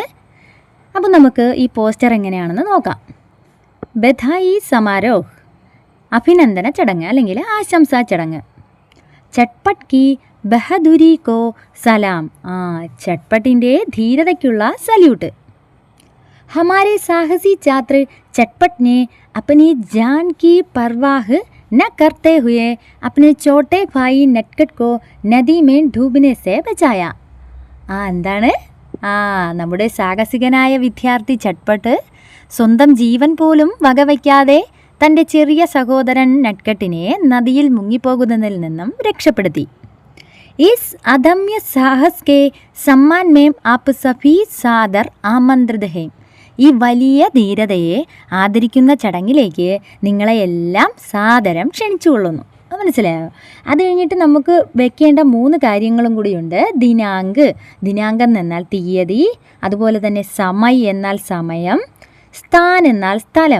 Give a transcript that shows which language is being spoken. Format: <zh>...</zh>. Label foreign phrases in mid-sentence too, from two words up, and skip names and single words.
<ml>അപ്പോൾ നമുക്ക് ഈ പോസ്റ്റർ എങ്ങനെയാണെന്ന് നോക്കാം.</ml> <hi>बधाई समारोह.</hi> <ml>അഭിനന്ദന ചടങ്ങ് അല്ലെങ്കിൽ ആശംസാ ചടങ്ങ്.</ml> <hi>चटपट की बहादुरी को सलाम.</hi> <ml>ചട്പട്ടിൻ്റെ ധീരതയ്ക്കുള്ള സല്യൂട്ട്.</ml> <hi>हमारे साहसी छात्र चटपट ने अपनी जान की परवाह न करते हुए अपने छोटे भाई नटखट को नदी में डूबने से बचाया.</hi> <ml>എന്താണ് നമ്മുടെ സാഹസികനായ വിദ്യാർത്ഥി ചട്പട്ട് സ്വന്തം ജീവൻ പോലും വകവയ്ക്കാതെ തൻ്റെ ചെറിയ സഹോദരൻ നട്കട്ടിനെ നദിയിൽ മുങ്ങിപ്പോകുന്നതിൽ നിന്നും രക്ഷപ്പെടുത്തി.</ml> <hi>इस अदम्य साहस के सम्मान में आप सभी सादर आमंत्रित हैं.</hi> <ml>ഈ വലിയ ധീരതയെ ആദരിക്കുന്ന ചടങ്ങിലേക്ക് നിങ്ങളെ എല്ലാം സാദരം ക്ഷണിച്ചുകൊള്ളുന്നു. മനസ്സിലായോ? അത് കഴിഞ്ഞിട്ട് നമുക്ക് വെക്കേണ്ട 3 കാര്യങ്ങളും കൂടിയുണ്ട്. ദിനാങ്കം എന്നാൽ തീയതി, അതുപോലെ തന്നെ സമയ് എന്നാൽ സമയം, സ്ഥാൻ എന്നാൽ സ്ഥലം.</ml>